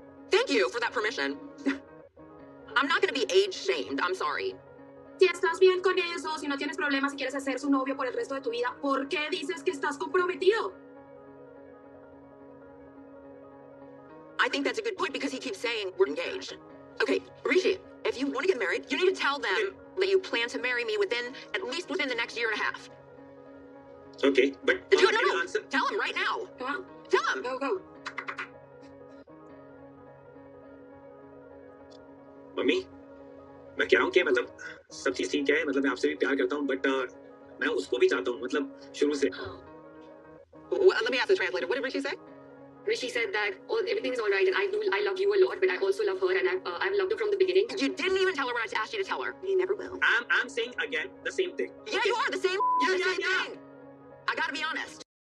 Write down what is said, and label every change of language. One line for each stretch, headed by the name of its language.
English: Thank you for that permission. I'm not going to be age shamed. I'm sorry.
Spanish: Si estás bien con eso, si no tienes problemas, si quieres ser su novio por el resto de tu vida, ¿por qué dices que estás comprometido?
English: I think that's a good point because he keeps saying we're engaged. Okay, Rishi, if you want to get married, you need to tell them that you plan to marry me at least within the next year and a half. Okay, but no. Tell him right now. Come on. Tell him. Go.
Hindi: Mummy, मैं कह रहा हूँ कि मतलब सब चीज ठीक है, मतलब मैं आपसे भी प्यार करता हूँ, बट मैं उसको भी चाहता हूँ, मतलब शुरू से.
English: Let me ask the translator. What did Rishi say? Rishi said that everything is all right and I love you a lot, but I also love her and I've loved her from the beginning. You didn't even tell her what I asked you to tell her. You never will. I'm saying again the same thing. Yeah, you are the same thing. I gotta be honest.